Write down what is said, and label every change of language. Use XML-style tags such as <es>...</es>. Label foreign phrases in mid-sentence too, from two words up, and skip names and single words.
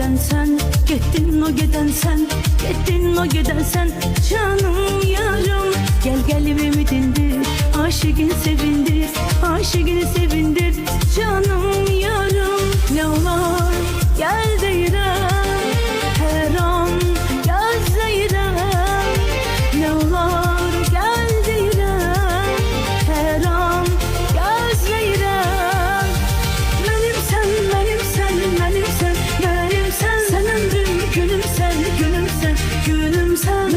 <tr>sen, gittin o giden sen, gittin o giden sen. Canım yarım, gel gel evimi dindir, aşıkını sevindir, aşıkını sevindir.</tr> <az>Canım yarım, ne olar gel deyirəm, her an gözləyirəm. Ne olar gel deyirəm, her an gözləyirəm. Mənimsən, mənimsən, mənimsən, mənimsən. Sən ömrüm, gülümsən, gülümsən, gülümsən.</az>